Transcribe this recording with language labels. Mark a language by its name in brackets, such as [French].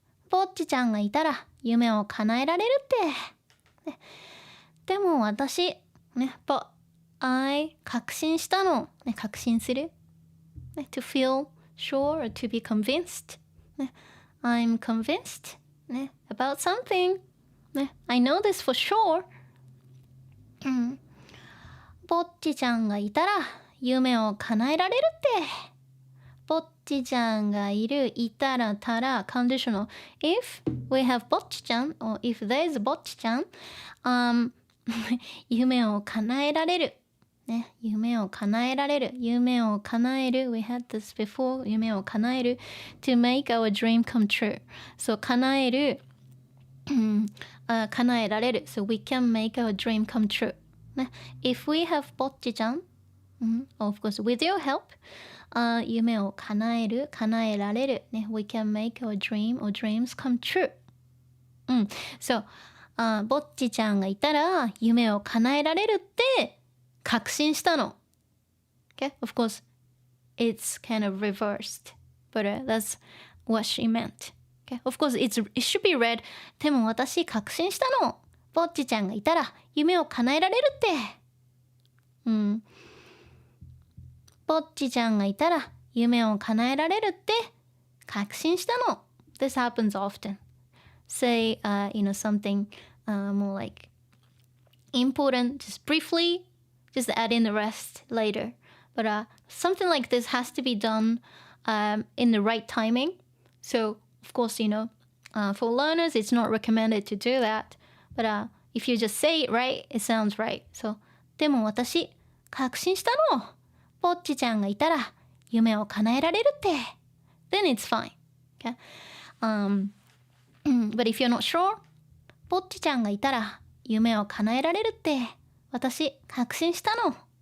[Japanese] ぼっちちゃんがいたら夢を叶えられるって。でも私、 [English] but I [Japanese] 確信したの。確信する。 [English] To feel sure or to be convinced. I'm convinced about something. I know this for sure. [Japanese] ぼっちちゃんがいたら夢を叶えられるって。ぼっちちゃんがいる、いたら、たら、conditional. [English] If we have ぼっちちゃん or if there is ぼっちちゃん、 [Japanese] 夢を叶えられる。ね、夢を叶えられる。夢を叶える。 [English] We had this before. [Japanese] 夢を叶える。 [English] To make our dream come true. [Japanese] そう、叶える。叶えられる。 [English] So we can make our dream come true. ね、If we have ぼっちちゃん、of course, with your help, [Japanese] 夢を叶える、叶えられる。 [English] ね、We can make our dream or dreams come true. [Japanese] So, ぼっちちゃんがいたら夢を叶えられるって確信したの。 [English] Okay? Of course, it's kind of reversed, but that's what she meant. Okay? Of course, it should be read. [Japanese] でも私確信したの。ぼっちちゃんがいたら夢を叶えられるって。ぼっちちゃんがいたら夢を叶えられるって確信したの。 [English] This happens often. Say, something more like important, just briefly, just add in the rest later. But something like this has to be done in the right timing. So, of course, for learners, it's not recommended to do that. But if you just say it right, it sounds right. [Japanese] So, でも私、確信したの。ぼっちちゃんがいたら夢を叶えられるって。 [English] Then it's fine. Okay? But if you're not sure, [Japanese] ぼっちちゃんがいたら夢を叶えられるって私確信したの。